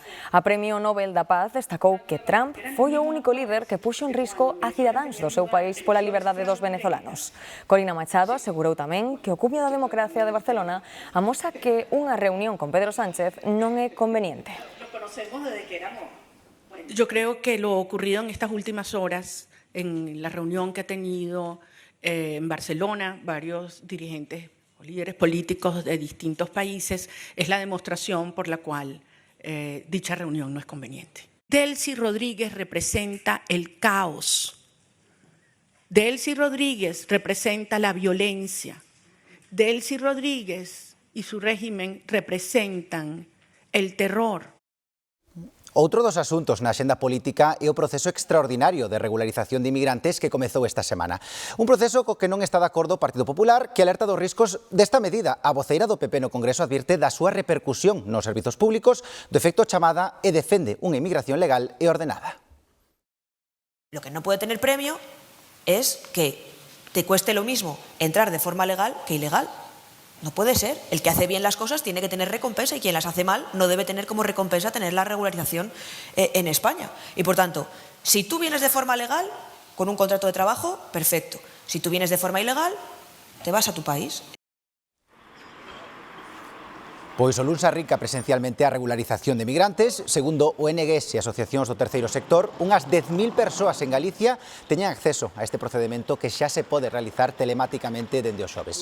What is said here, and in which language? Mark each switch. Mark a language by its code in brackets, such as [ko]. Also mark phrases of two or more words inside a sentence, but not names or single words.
[gl] A Premio Nobel da Paz destacou que Trump foi o único líder que puxo en risco a cidadáns do seu país pola liberdade dos venezolanos. Corina Machado asegurou tamén que o cumio da democracia de Barcelona amosa que unha reunión con Pedro Sánchez non é conveniente. [es] Yo creo que lo ocurrido en estas últimas horas, en la reunión que ha tenido en Barcelona varios dirigentes o líderes políticos de distintos países, es la demostración por la cual dicha reunión no es conveniente. Delcy Rodríguez representa el caos. Delcy Rodríguez representa la violencia. Delcy Rodríguez y su régimen representan el terror. [gl] Outro dos asuntos na axenda política é o proceso extraordinario de regularización de inmigrantes que comezou esta semana. Un proceso co que non está de acordo o Partido Popular, que alerta dos riscos desta medida. A voceira do PP no Congreso advirte da súa repercusión nos servizos públicos, do efecto chamada e defende unha inmigración legal e ordenada. [es] Lo que no puede tener premio es que te cueste lo mismo entrar de forma legal que ilegal. No puede ser. El que hace bien las cosas tiene que tener recompensa y quien las hace mal no debe tener como recompensa tener la regularización en España. Y por tanto, si tú vienes de forma legal, con un contrato de trabajo, perfecto. Si tú vienes de forma ilegal, te vas a tu país. [gl] Pois o luns arrinca presencialmente a regularización de migrantes. Segundo ONGs e asociacións do terceiro sector, unhas 10.000 persoas en Galicia teñen acceso a este procedemento que xa se pode realizar telemáticamente dende os xoves.